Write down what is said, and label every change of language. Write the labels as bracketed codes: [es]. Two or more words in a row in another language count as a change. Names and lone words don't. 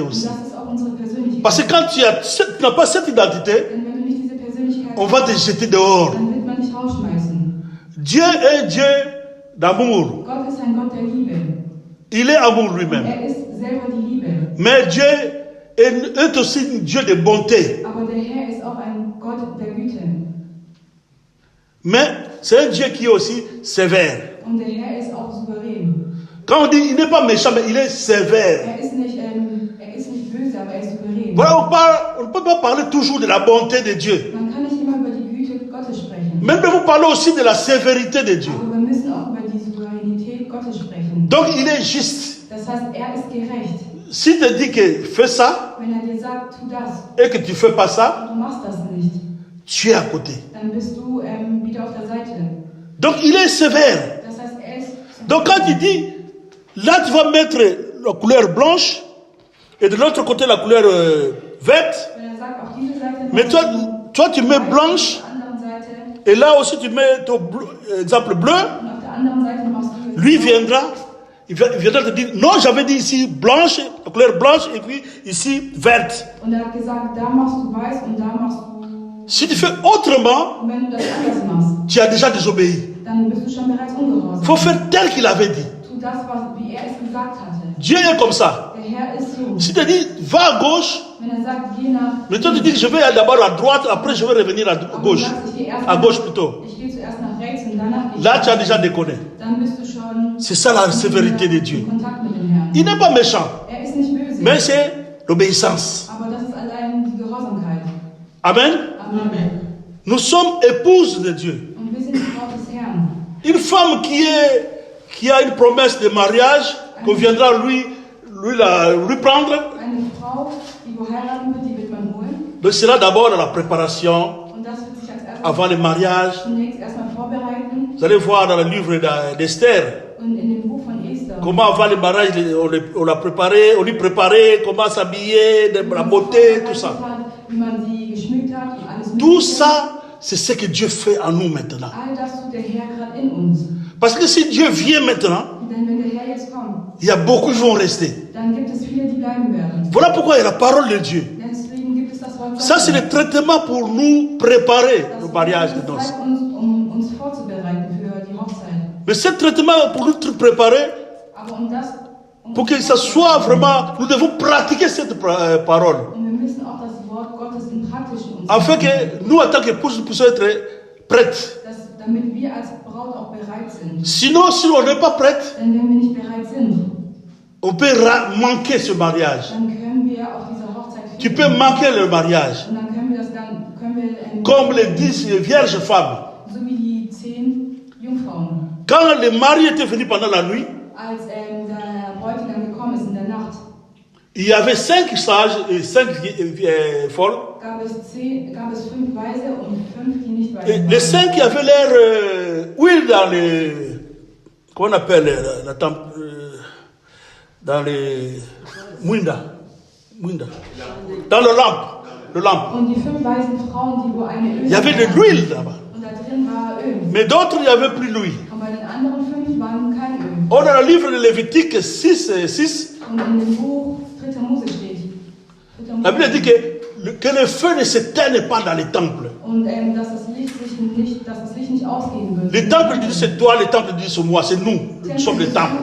[de] Und [fr] aussi. [de] das ist auch unsere Persönlichkeit. [fr] Parce que quand tu n'as pas cette identité, [de] Denn wenn du nicht diese Persönlichkeit [fr] on va te jeter dehors. [de] dann wird man dich rausschmeißen. [fr] Dieu est un Dieu d'amour. [de] Gott ist ein Gott der Liebe. [fr] Il est amour lui-même. [de] Er ist selber die Liebe. [fr] Mais Dieu est aussi un Dieu de bonté. [de] Aber der Herr ist auch ein Gott der Güte. [fr] Mais c'est un Dieu qui est aussi sévère. [de] Und der Herr ist auch souverän. [fr] Quand on dit il n'est pas méchant, mais il est sévère. [de] Er ist nicht böse, aber er ist souverän. [fr] Voilà, on ne peut pas parler toujours de la bonté de Dieu. [de] Man kann nicht immer über die Güte Gottes sprechen. [fr] Même nous parlons aussi de la sévérité de Dieu. [de] Aber wir müssen auch über die Souveränität Gottes sprechen. [fr] Donc il est juste. [de] Das heißt, er ist gerecht. [fr] S'il te dit que fais ça [de] Wenn er dir sagt, tu das [fr] et que tu ne fais pas ça, [de] und du machst das nicht, [fr] tu es à côté. [de] dann bist du wieder auf der Seite. [fr] Donc il est sévère. [de] Das heißt, er ist. [fr] Donc quand il dit, là tu vas mettre la couleur blanche et de l'autre côté la couleur verte, [de] Wenn er sagt, auf diese Seite. [fr] mais toi tu mets blanche [de] Auf der anderen Seite. [fr] et là aussi tu mets ton exemple bleu, [de] Und auf der anderen Seite machst du es. [fr] lui viendra, il viendra te dire, non j'avais dit ici blanche, la couleur blanche et puis ici verte. [de] Und er hat gesagt, da machst du weiß und da machst du. [fr] Si tu fais autrement, [de] Und wenn du das anders machst, [fr] tu as déjà désobéi. [de] dann bist du schon bereits [fr] Il [de] ungehorsam. [fr] faut faire tel qu'il avait dit. [de] Tu das, wie er es gesagt hatte. [fr] Dieu est comme ça. [de] Der Herr ist so. [fr] Si tu dis, va à gauche, [de] Wenn er sagt, geh nach. [fr] mais toi tu dis, je vais aller d'abord à droite, après je vais revenir à [de] Aber du [fr] gauche. [de] sagst, ich gehe erst [fr] À [de] nach- [fr] gauche plutôt. [de] Ich gehe zuerst nach rechts und danach gehe ich [fr] Là tu as [de] nach [fr] déjà [de] links. [fr] déconné. [de] Dann bist du schon [fr] C'est ça la sévérité de Dieu. [de] in Kontakt mit dem Herrn. [fr] Il n'est pas méchant, [de] Er ist nicht böse, [fr] mais c'est l'obéissance. [de] aber das ist allein die Gehorsamkeit. [fr] Amen. [de] Amen. [fr] Nous sommes épouses de Dieu. [de] Und wir sind die Braut des Herrn. [fr] Une femme qui a une promesse de mariage, qu'on viendra lui prendre, [de] Eine Frau, die wo heiraten wird, die wird man holen. [fr] donc c'est là d'abord la préparation [de] Und das wird sich als erstes [fr] avant le mariage. [de] zunächst erstmal vorbereiten. [fr] Vous allez voir dans le livre d'Esther, [de] Und in dem Buch von Esther. [fr] comment avant le mariage, on l'a préparé, on lui préparait, comment s'habiller, la beauté, tout ça. [de] Wie man sie geschmückt hat und alles [fr] Tout [de] Mögliche. [fr] ça, c'est ce que Dieu fait en nous maintenant. [de] All das tut der Herr gerade in uns. [fr] Parce que si Dieu vient maintenant, [de] Denn wenn der Herr jetzt kommt, [fr] il y a beaucoup qui vont rester. [de] dann gibt es viele, die bleiben werden. [fr] Voilà pourquoi il y a la parole de Dieu. [de] Deswegen gibt es das Wort [fr] Ça, c'est le traitement pour nous préparer le mariage de noces. [de] Zeit, uns vorzubereiten für die Hochzeit. [fr] Mais ce traitement pour nous préparer, [de] Aber [fr] pour que ça soit vraiment, nous devons pratiquer cette parole. [de] und wir müssen auch das Wort Gottes im Praktischen uns [fr] Afin que nous, en tant qu'épouses, nous puissions être prêtes. [de] damit wir als Braut auch bereit sind. [fr] Sinon, si on n'est pas prête, [de] Denn wenn wir nicht bereit sind, [fr] on peut manquer ce mariage. [de] dann können wir auf dieser Hochzeit [fr] Tu [de] fehlen. [fr] peux manquer le mariage. [de] Und dann können wir [fr] Comme les 10 vierges femmes. [de] so wie die 10 Jungfrauen. [fr] Quand le mari était venu pendant la nuit, [de] Als der Bräutigam gekommen ist in der Nacht, [fr] il y avait 5 sages et 5 folles. [de] gab es 5 Weise und 5, die nicht [fr] Et [de] weise [fr] les 5 qui avaient leur huile dans les... comment on appelle la dans les Mwinda. Dans le lampe. [de] Und die 5 weisen Frauen, die wo eine Öl [fr] Il y avait de l'huile là-bas. [de] und da drin war Öl. [fr] Mais d'autres, il n'y avait plus d'huile. [de] Und bei den anderen 5 waren kein Öl. [fr] Or, dans le livre de Lévitique 6, [de] Und in dem Buch 3. Mose steht. [fr] la Bible dit que le feu ne s'éteigne pas dans les temples. [de] Und dass das Licht nicht ausgehen wird. [fr] Les temples disent c'est toi, les temples disent c'est moi, c'est nous sommes les temples.